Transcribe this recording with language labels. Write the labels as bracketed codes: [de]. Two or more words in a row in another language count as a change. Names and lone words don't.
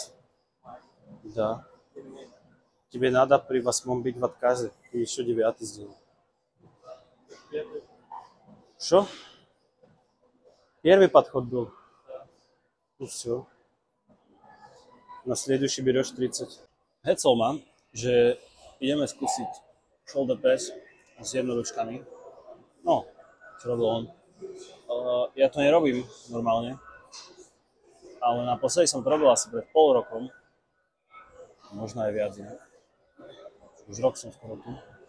[ru] Вес. Да. Тебе надо при 8 быть в отказе. Ты еще 9 сделал. Что? Первый подход был. Ну все. На следующий берешь 30. [sk] Hecel ma, že ideme skúsiť [en] shoulder press [sk] s jednoručkami. No, čo robil on. Ja to nerobím normálne, ale naposledy som to robil asi pred pol rokom. Možno aj viac inak. Už rok som skoro tu.